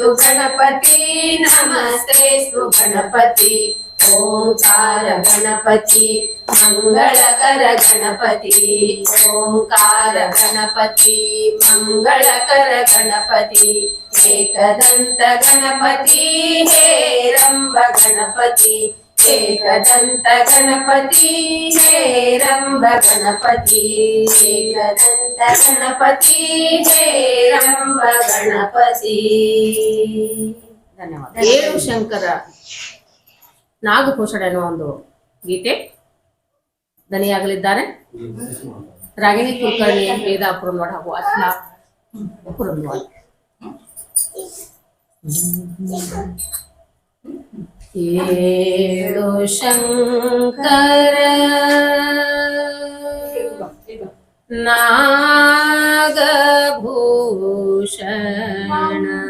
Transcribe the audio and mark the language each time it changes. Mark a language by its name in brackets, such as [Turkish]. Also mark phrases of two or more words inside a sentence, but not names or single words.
[Kannada] ಗಣಪತಿ ನಮಸ್ತೆಸ್ತು ಗಣಪತಿ, ಓಂಕಾರ ಗಣಪತಿ ಮಂಗಳಕರ ಗಣಪತಿ, ಓಂಕಾರ ಗಣಪತಿ ಮಂಗಳಕರ ಗಣಪತಿ, ಏಕದಂತ ಗಣಪತಿ ಹೇರಂಭ ಗಣಪತಿ, ಏಕದಂತ ಗಣಪತಿ ಹೇರಂಭ ಗಣಪತಿ, ಏಕದಂತ ಗಣಪತಿ ಹೇರಂಭ ಗಣಪತಿ. ಧನ್ಯವಾದ. ಏಳು ಶಂಕರ ನಾಗಭೂಷಣ ಎನ್ನುವ ಒಂದು ಗೀತೆ ದನಿಯಾಗಲಿದ್ದಾರೆ ರಾಗಿಣಿ ಕುಲಕರ್ಣಿ, ವೇದಾ ಪುರಂದ್ವಾಡ ಹಾಗೂ ಅತ್ಲಾ ಪುರಂದ್ವಾಡ. ಏಳು ಶಂಕರ ನಾಗಭೂಷಣ,